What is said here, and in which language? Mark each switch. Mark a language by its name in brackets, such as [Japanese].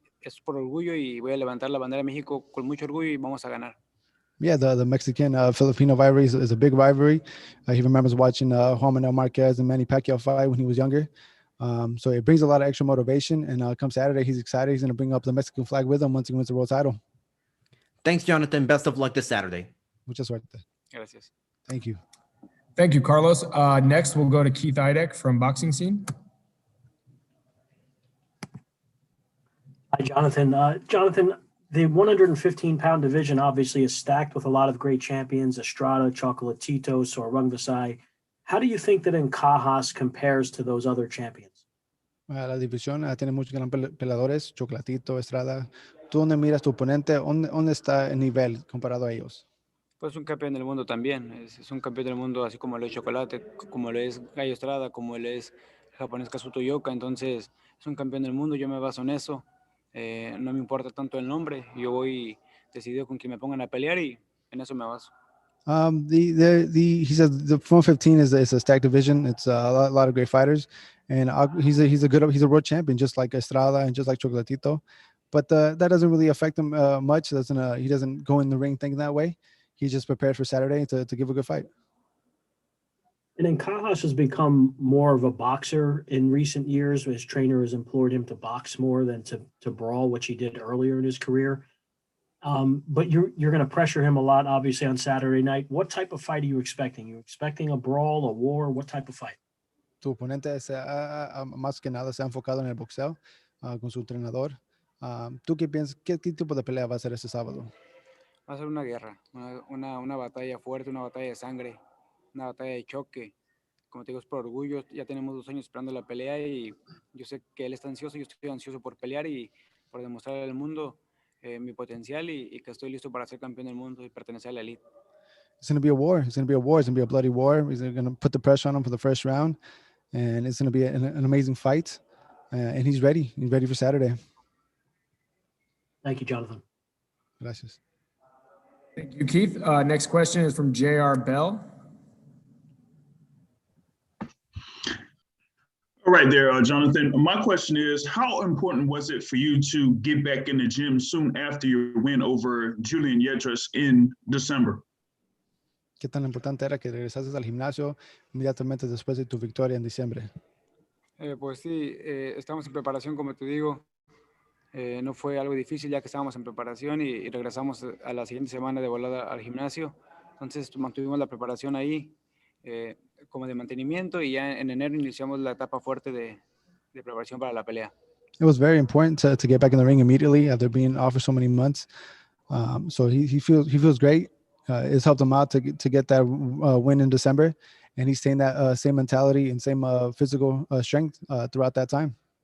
[Spanish] Es por orgullo y voy a levantar la bandera de México con mucho orgullo y vamos a ganar. [English] Yeah, the Mexican-Filipino rivalry is a big rivalry. He remembers watching Juan Manuel Marquez and Manny Pacquiao fight when he was younger. So it brings a lot of extra motivation. And come Saturday, he's excited. He's going to bring up the Mexican flag with him once he wins the world title. Thanks, Jonathan. Best of luck this Saturday. [Spanish] Mucha suerte. Gracias. [English] Thank you. Thank you, Carlos. Next, we'll go to Keith Idek from Boxing Scene. Hi, Jonathan. Jonathan, the 115-pound division obviously is stacked with a lot of great champions, Estrada, Chocolatito, Sorung Vasai. How do you think that Encajas compares to those other champions? [Spanish] La división tiene muchos gran peleadores, Chocolatito, Estrada. ¿Tú dónde miras tu oponente? ¿Dónde está el nivel comparado a ellos? Pues un campeón del mundo también, es un campeón del mundo así como lo es Chocolate, como lo es Gallo Estrada, como lo es el japonés Kazuto Yoka, entonces es un campeón del mundo, yo me baso en eso, no me importa tanto el nombre, yo voy decidido con quien me pongan a pelear y en eso me baso. [English] He says the 115 is a stacked division. It's a lot of great fighters, and he's a world champion, just like Estrada and just like Chocolatito. But that doesn't really affect him much. He doesn't go in the ring thinking that way. He's just prepared for Saturday to give a good fight. And then Kajas has become more of a boxer in recent years. His trainer has implored him to box more than to brawl, which he did earlier in his career. But you're going to pressure him a lot, obviously, on Saturday night. What type of fight are you expecting? Are you expecting a brawl, a war? What type of fight? [Spanish] Tu oponente más que nada se ha enfocado en el boxeo con su entrenador. ¿Tú qué piensas? ¿Qué tipo de pelea va a ser este sábado? Va a ser una guerra, una batalla fuerte, una batalla de sangre, una batalla de choque. Como te digo, es por orgullo. Ya tenemos 2 años esperando la pelea y yo sé que él está ansioso, yo estoy ansioso por pelear y por demostrar al mundo mi potencial y que estoy listo para ser campeón del mundo y pertenecer a la elite. [English] It's going to be a war. It's going to be a war. It's going to be a bloody war. He's going to put the pressure on him for the first round, and it's going to be an amazing fight. And he's ready. He's ready for Saturday. Thank you, Jonathan. [Spanish] Gracias. [English] Thank you, Keith. Next question is from J.R. Bell. All right there, Jonathan. My question is, how important was it for you to get back in the gym soon after your win over Julian Yedras in December? [Spanish] ¿Qué tan importante era que regresases al gimnasio inmediatamente después de tu victoria en diciembre? Pues sí, estamos en preparación, como te digo. No fue algo difícil ya que estábamos en preparación y regresamos a la siguiente semana de volada al gimnasio. Entonces mantuvimos la preparación ahí como de mantenimiento y ya en enero iniciamos la etapa fuerte de preparación para la pelea. [English] It was very important to get back in the ring immediately after being off for so many months. So he feels great. It's helped him out to get that win in December, and he's staying that same mentality and same physical strength throughout that time.